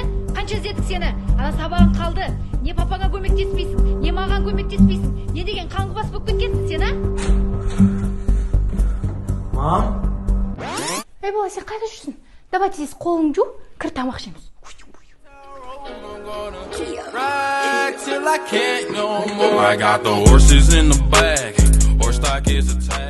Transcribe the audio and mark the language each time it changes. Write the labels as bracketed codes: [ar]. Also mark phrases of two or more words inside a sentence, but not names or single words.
[kk] Қанша іздедік сені? Ана сабағың қалды. Не папаңа көмектеспейсің, не маған көмектеспейсің. Не деген қаңғыбас болып кеткенсің сен, Мам? Бала, сен қайда жүрсің? Давай тез қолың жу, кір тамақ ішеміз. [en] Till I can't no I got the horses in the back. Horse stock is a